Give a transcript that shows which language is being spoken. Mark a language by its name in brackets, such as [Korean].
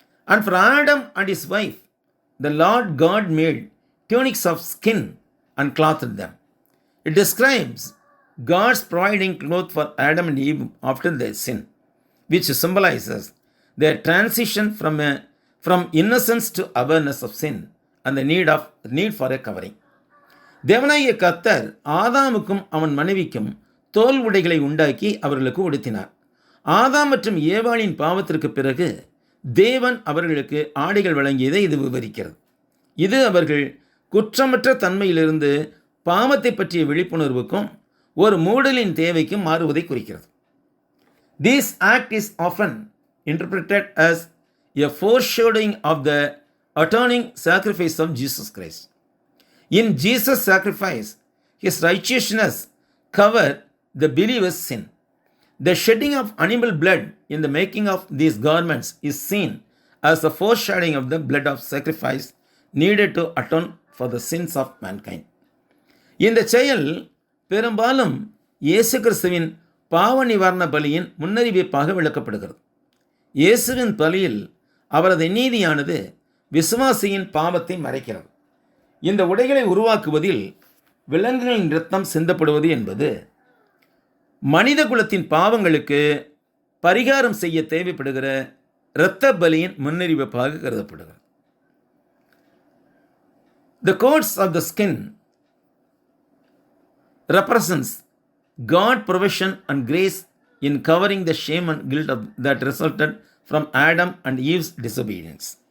[English] And for Adam and his wife the Lord God made tunics of skin and clothed them. It describes God's providing clothes for Adam and Eve after their sin, which symbolizes their transition from innocence to awareness of sin and the need for a covering. [Tamil] தேவனாகிய கர்த்தர் ஆதாமுக்கும் அவன் மனைவிக்கும் தோல் உடைகளை உண்டாக்கி அவர்களுக்கு உடுத்தினார். ஆதாம் மற்றும் ஏவாளின் பாவத்திற்கு பிறகு தேவன் அவர்களுக்கு ஆடைகள் வழங்கியதை இது விவரிக்கிறது. இது அவர்கள் குற்றமற்ற தன்மையிலிருந்து பாவத்தை பற்றிய விழிப்புணர்வுக்கும் ஒரு மூடலின் தேவைக்கும் மாறுவதை குறிக்கிறது. [English] This act is often interpreted as a foreshadowing of the atoning sacrifice of Jesus Christ. In Jesus' sacrifice, his righteousness covered the believer's sin. The shedding of animal blood in the making of these garments is seen as a foreshadowing of the blood of sacrifice needed to atone for the sins of mankind. [Tamil] இந்த செயல் பெரும்பாலும் இயேசு கிறிஸ்துவின் பாவ நிவாரண பலியின் முன்னறிவிப்பாக விளக்கப்படுகிறது. இயேசுவின் பலியில் அவரது நீதியானது விசுவாசியின் பாவத்தை மறைக்கிறது. இந்த உடைகளை உருவாக்குவதில் விலங்குகளின் இரத்தம் சிந்தப்படுவது என்பது மனித குலத்தின் பாவங்களுக்கு பரிகாரம் செய்ய தேவைப்படுகிற இரத்த பலியின் முன்னறிவிப்பாக கருதப்படுகிறது. [English] The coats of the skin represents God's provision and grace in covering the shame and guilt that resulted from Adam and Eve's disobedience.